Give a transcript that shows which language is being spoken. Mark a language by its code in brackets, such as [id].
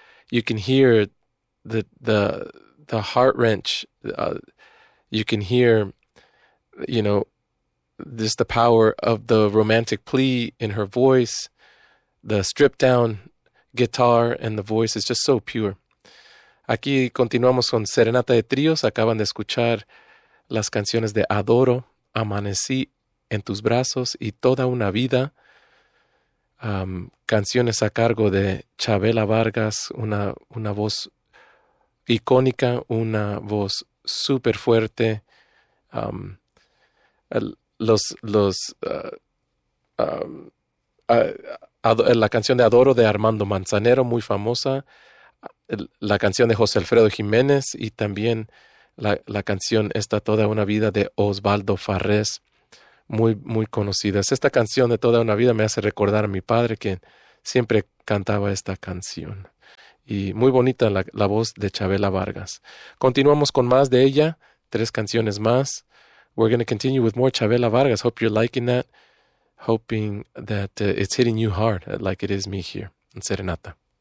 [en] You can hear the heart wrench. You can hear, just the power of the romantic plea in her voice. The stripped down guitar and the voice is just so pure. [es] Aquí continuamos con Serenata de Tríos. Acaban de escuchar las canciones de Adoro, Amanecí en tus brazos y Toda una vida. Canciones a cargo de Chavela Vargas, una voz icónica, una voz súper fuerte. La canción de Adoro de Armando Manzanero, muy famosa. La canción de José Alfredo Jiménez y también la canción esta Toda una vida de Osvaldo Farrés. Muy, muy conocidas. Esta canción de Toda una vida me hace recordar a mi padre, quien siempre cantaba esta canción. Y muy bonita la voz de Chavela Vargas. Continuamos con más de ella, tres canciones más. [en] We're going to continue with more Chavela Vargas. Hope you're liking that. Hoping that it's hitting you hard like it is me here in Serenata.